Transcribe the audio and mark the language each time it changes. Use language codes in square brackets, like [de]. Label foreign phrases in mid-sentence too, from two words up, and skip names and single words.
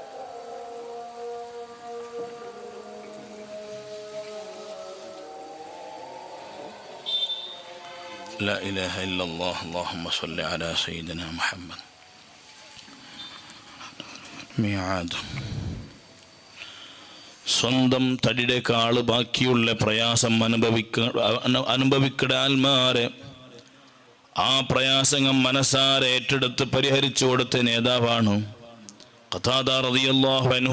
[ar] لا إله إلا الله. اللهم صل على سيدنا محمد. ميعاد. [ml] സ്വന്തം തടിയുടെക്കാള് ബാക്കിയുള്ള പ്രയാസം അനുഭവിക്കട ആൽമാരെ ആ പ്രയാസങ്ങൾ മനസ്സാരെ ഏറ്റെടുത്ത് പരിഹരിച്ചു കൊടുത്ത നേതാവാണ് ഖതാദ [ar] رضي الله عنه.